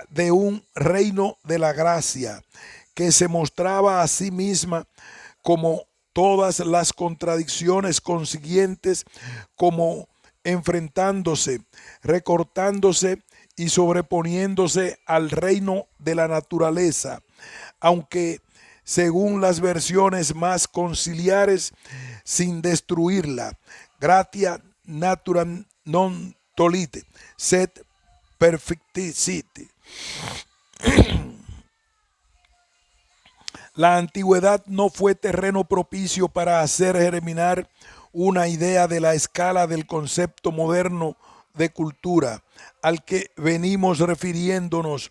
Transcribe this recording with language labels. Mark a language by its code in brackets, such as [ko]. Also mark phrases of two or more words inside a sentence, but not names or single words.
[es] de un reino de la gracia que se mostraba a sí misma como todas las contradicciones consiguientes, como enfrentándose, recortándose y sobreponiéndose al reino de la naturaleza, aunque según las versiones más conciliares, sin destruirla. [la] Gratia naturam non tolite, sed perfecticite. [es] La antigüedad no fue terreno propicio para hacer germinar una idea de la escala del concepto moderno de cultura al que venimos refiriéndonos.